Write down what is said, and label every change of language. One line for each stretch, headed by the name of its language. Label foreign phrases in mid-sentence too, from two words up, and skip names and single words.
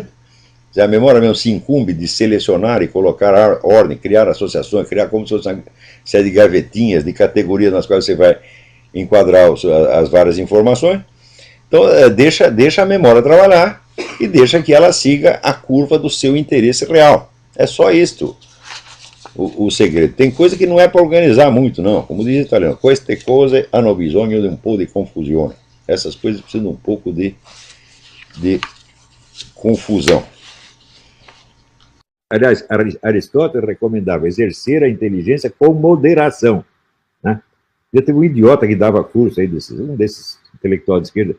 Portuguese: A memória mesmo se incumbe de selecionar e colocar ordem, criar associações, criar como se fosse uma série de gavetinhas, de categorias nas quais você vai enquadrar as várias informações. Então, deixa a memória trabalhar e deixa que ela siga a curva do seu interesse real. É só isto o segredo. Tem coisa que não é para organizar muito, não. Como diz o italiano,
Italian: queste cose hanno bisogno di un po' di confusione.
Portuguese: Essas coisas precisam de um pouco de confusão. Aliás, Aristóteles recomendava exercer a inteligência com moderação. Né? Já teve um idiota que dava curso aí, um desses intelectuais de esquerda.